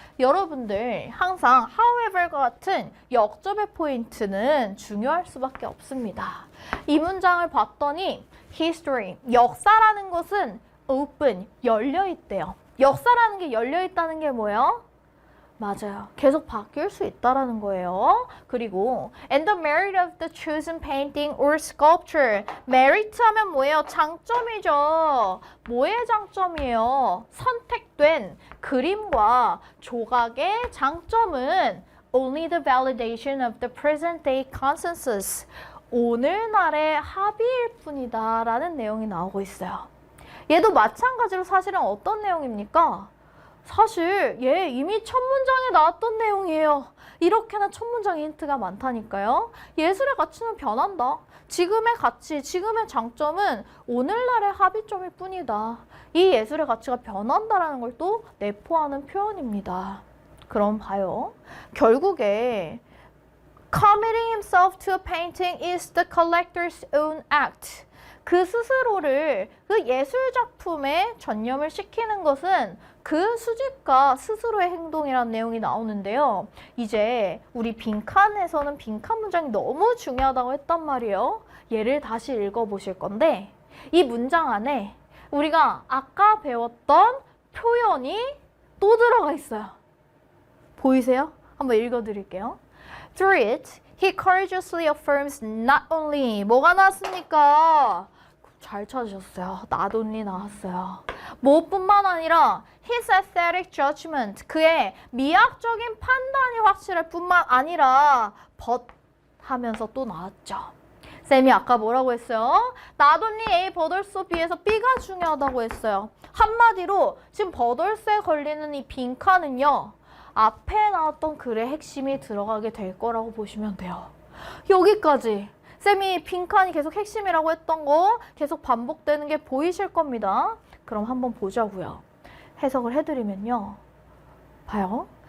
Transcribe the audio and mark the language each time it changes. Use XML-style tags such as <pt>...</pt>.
<ko>여러분들 항상 however과 같은 역접의 포인트는 중요할 수밖에 없습니다. 이 문장을 봤더니 history, 역사라는 것은 open, 열려있대요. 역사라는 게 열려있다는 게 뭐예요? 맞아요. 계속 바뀔 수 있다라는 거예요. 그리고</ko> <en>and the merit of the chosen painting or sculpture.</en> <ko>merit 하면 뭐예요? 장점이죠. 뭐의 장점이에요? 선택된 그림과 조각의 장점은</ko> <en>only the validation of the present day consensus.</en> <ko>오늘날의 합의일 뿐이다 라는 내용이 나오고 있어요. 얘도 마찬가지로 사실은 어떤 내용입니까? 사실 얘 이미 첫 문장에 나왔던 내용이에요. 이렇게나 첫 문장에 힌트가 많다니까요. 예술의 가치는 변한다. 지금의 가치, 지금의 장점은 오늘날의 합의점일 뿐이다. 이 예술의 가치가 변한다라는 걸 또 내포하는 표현입니다. 그럼 봐요. 결국에</ko> <en>committing himself to a painting is the collector's own act.</en> <ko>그 스스로를 그 예술 작품에 전념을 시키는 것은 그 수집가 스스로의 행동이라는 내용이 나오는데요. 이제 우리 빈칸에서는 빈칸 문장이 너무 중요하다고 했단 말이에요. 얘를 다시 읽어보실 건데 이 문장 안에 우리가 아까 배웠던 표현이 또 들어가 있어요. 보이세요? 한번 읽어드릴게요.</ko> <en>Through it, he courageously affirms not only</en> <ko>뭐가 나왔습니까? 잘 찾으셨어요. not only 나왔어요. 무엇뿐만 아니라</ko> <en>his aesthetic judgment,</en> <ko>그의 미학적인 판단이 확실할 뿐만 아니라 but 하면서 또 나왔죠. 쌤이 아까 뭐라고 했어요? not only A but also B에서 B가 중요하다고 했어요. 한마디로 지금 but also에 걸리는 이 빈칸은요. 앞에 나왔던 글의 핵심이 들어가게 될 거라고 보시면 돼요. 여기까지 쌤이 빈칸이 계속 핵심이라고 했던 거 계속 반복되는 게 보이실 겁니다. 그럼 한번 보자고요. 해석을 해드리면요. 봐요.</ko>